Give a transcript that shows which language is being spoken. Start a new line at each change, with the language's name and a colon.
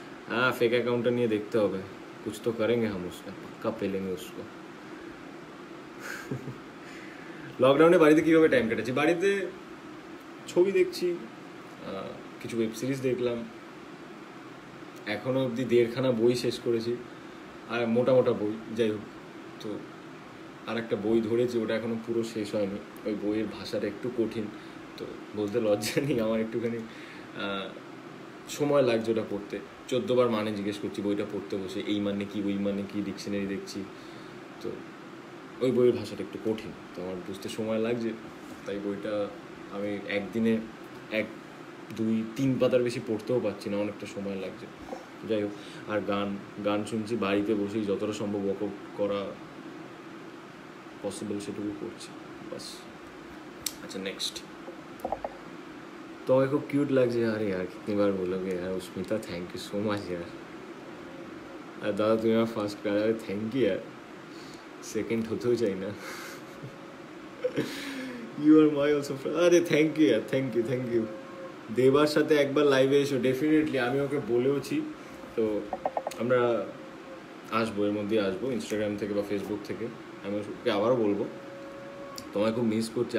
Hindi: हाँ, fake account नहीं देखते हो, कुछ तो करेंगे हम उसका, पक्का पेलेंगे उसको।
Bangla: লকডাউনে বাড়িতে কীভাবে টাইম কেটেছি? বাড়িতে ছবি দেখছি, কিছু ওয়েব সিরিজ দেখলাম, এখনও অবধি 1.5খানা বই শেষ করেছি, আর মোটা বই, যাই হোক। তো আর একটা বই ধরেছি, ওটা এখনও পুরো শেষ হয়নি। ওই বইয়ের ভাষাটা একটু কঠিন, তো বলতে লজ্জা নেই, আমার একটুখানি সময় লাগছে ওটা পড়তে। 14 বার মানে জিজ্ঞেস করছি বইটা পড়তে বসে, এই মানে কি, ওই মানে কি, ডিকশনারি দেখছি। তো ওই বইয়ের ভাষাটা একটু কঠিন, তো আমার বুঝতে সময় লাগছে, তাই বইটা আমি একদিনে 1, 2, 3 পাতার বেশি পড়তেও পারছি না, অনেকটা সময় লাগছে। যাই হোক, আর গান শুনছি বাড়িতে বসেই, যতটা সম্ভব ওয়ার্কআউট করা পসিবল সেটুকু করছি, বাস। আচ্ছা, নেক্সট। তোমাকে খুব কিউট লাগছে।
Hindi: अरे यार कितनी बार बोलोगे यार उस्मिता,
English: thank you so much
Hindi: यार। अरे दादा
Bangla: তুমি আমার ফার্স্ট কাজ, আরে থ্যাংক ইউ यार, সেকেন্ড হতেও চাই না। ইউ আর মাই অলসো, আরে থ্যাংক ইউ यार, থ্যাংক ইউ। দেবার সাথে একবার লাইভে এসো, ডেফিনেটলি। আমি ওকে বলেওছি, তো আমরা আসবো, এর মধ্যে আসবো, ইনস্টাগ্রাম থেকে বা ফেসবুক থেকে। আমি ওকে আবারও বলবো, তোমায় খুব মিস করছি।